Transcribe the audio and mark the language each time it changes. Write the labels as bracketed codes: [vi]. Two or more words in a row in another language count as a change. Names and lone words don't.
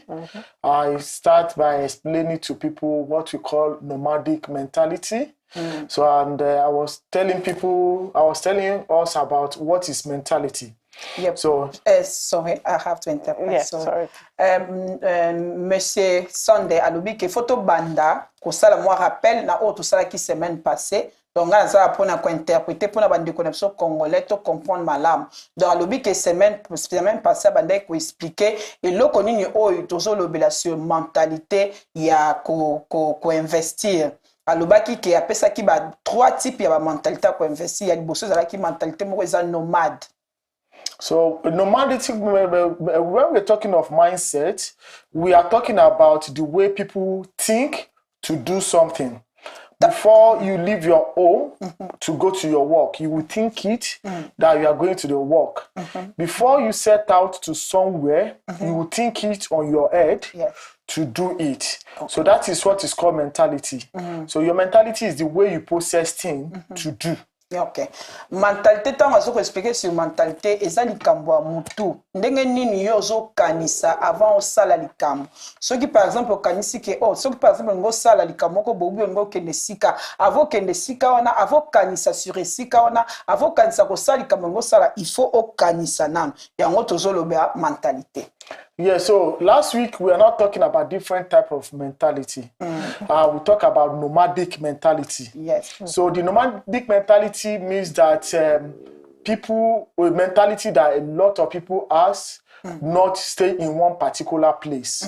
[en] I start by explaining to people what we call nomadic mentality. So, and I was telling us about what is mentality. Yep. So, sorry, I have to interpret. Yes, sorry. [ln] Monsieur Sunday alobi ke photo banda ko sala [fr] moi rappel [ln] na o to sala ki [fr] semaine passée. Donc là ça pour [ln] na ko interpréter pour na bande [fr] connexion congolais [ln] to comprendre malamu. Donc alobi ke [fr] semaine passée [ln] banda ko expliquer et lo konini o to zo lobela [fr] sur mentalité [ln] ya ko investir. Alobaki ki apesa ki ba 3 types ya ba mentalité ko investir ya liboso za ki mentalité moko eza nomade. [en] So nomadic, when we're talking of mindset, we are talking about the way people think to do something. Before you leave your home to go to your work, you will think it that you are going to the work. Before you set out to somewhere, you will think it on your head to do it. So that is what is called mentality. So your mentality is the way you process things to do. Okay. [ln] Mentalité tant zo ko expliquer [fr] sur mentalité [ln] eza likambo ya mutu. Ndenge nini yo zo kanisa avant o sala likambo. Soki [fr] par exemple [ln] o kanisi ke soki [fr] par exemple [ln] ngo sala likambo ko bobu ngo kende sika, avant kende sika wana avant kanisa sur sika wana avant kanisa ko sala likambo ngo sala [fr] il faut [ln] o kanisa nan. Yango tozo lobea mentalité. [en] Yeah, so last week we are not talking about different type of mentality. We talk about nomadic mentality. Yes. So the nomadic mentality means that people with mentality that a lot of people has not stay in one particular place.